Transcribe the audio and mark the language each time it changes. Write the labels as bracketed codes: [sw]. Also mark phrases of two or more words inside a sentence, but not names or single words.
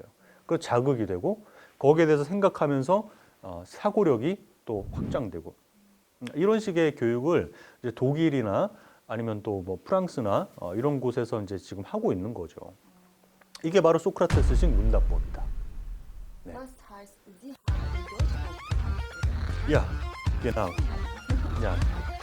[ko] 그 자극이 되고 거기에 대해서 생각하면서 사고력이 또 확장되고 이런 식의 교육을 이제 독일이나 아니면 또 뭐 프랑스나 이런 곳에서 이제 지금 하고 있는 거죠. 이게 바로 소크라테스식 문답법이다. 네. [de] Was heißt, Sie haben Deutsch? Ja, genau. Ja.